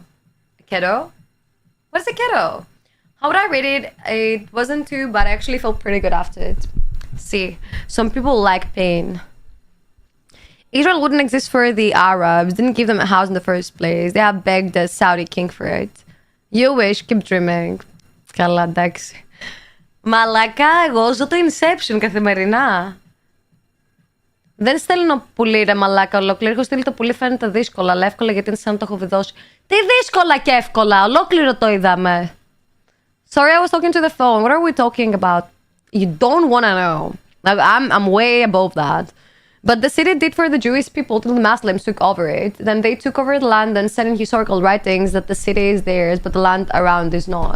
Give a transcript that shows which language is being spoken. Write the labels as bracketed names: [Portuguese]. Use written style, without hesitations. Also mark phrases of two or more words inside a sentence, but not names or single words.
[English] A kiddo? What is a kiddo? How would I rate it? It wasn't too bad. I actually felt pretty good after it. See, some people like pain. Israel wouldn't exist for the Arabs. Didn't give them a house in the first place. They have begged the Saudi king for it. You wish, keep dreaming. [Greek] Καλά, εντάξει. Μαλάκα, εγώ ζω το Inception καθημερινά. Δεν στέλνω πουλί, ρε μαλάκα, ολόκληρο. Έχω στείλει το πουλί, φαίνεται δύσκολα, αλλά εύκολα γιατί είναι σαν να το έχω βιδώσει. Τι δύσκολα και εύκολα, ολόκληρο το είδαμε. [English] Sorry, I was talking to the phone. What are we talking about? You don't want to know. Like, I'm way above that. But the city did for the Jewish people till the Muslims took over it. Then they took over the land and said in historical writings that the city is theirs, but the land around is not.